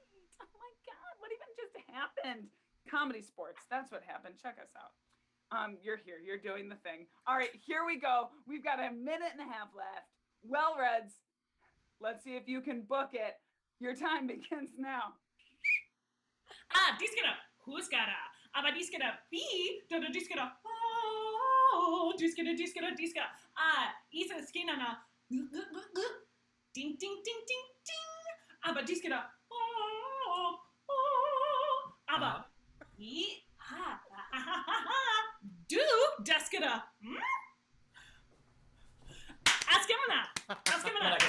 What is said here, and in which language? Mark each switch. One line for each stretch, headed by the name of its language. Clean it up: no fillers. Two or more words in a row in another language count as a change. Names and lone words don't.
English: Oh my God, what even just happened? Comedysportz, that's what happened. Check us out. You're here. You're doing the thing. All right, here we go. We've got a minute and a half left. Well-Reds, let's see if you can book it. Your time begins now. Diskara, huskara, abadiskara, bi, dodo diskara, oh, diskara, isa skinana, ding, ding, ding, ding, ding, abadiskara, oh, abba, ha, do, daskara, Askamana,